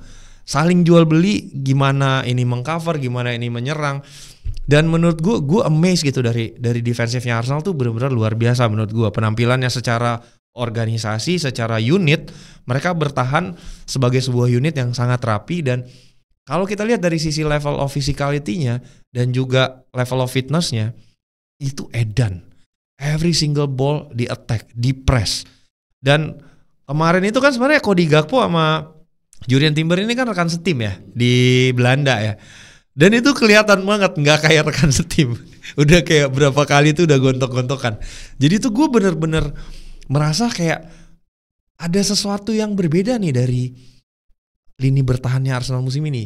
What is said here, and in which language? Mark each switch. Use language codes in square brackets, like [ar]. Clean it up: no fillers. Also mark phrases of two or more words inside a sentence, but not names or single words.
[id] Saling jual beli, gimana ini mengcover, gimana ini menyerang. Dan menurut gue amazed gitu dari defensifnya Arsenal tuh benar-benar luar biasa menurut gue. Penampilannya secara organisasi, secara unit, mereka bertahan sebagai sebuah unit yang sangat rapi. Dan Kalau kita lihat dari sisi [en] level of physicality-nya [id] dan juga [en] level of fitness-nya, [id] itu edan. [en] Every single ball di attack, di press. [id] Dan kemarin itu kan sebenarnya Cody Gakpo sama Jurrien Timber ini kan rekan setim ya di Belanda ya. Dan itu kelihatan banget nggak kayak rekan setim. Udah kayak berapa kali itu udah gontok-gontokan. Jadi tuh gue bener-bener merasa kayak ada sesuatu yang berbeda nih dari lini bertahannya Arsenal musim ini.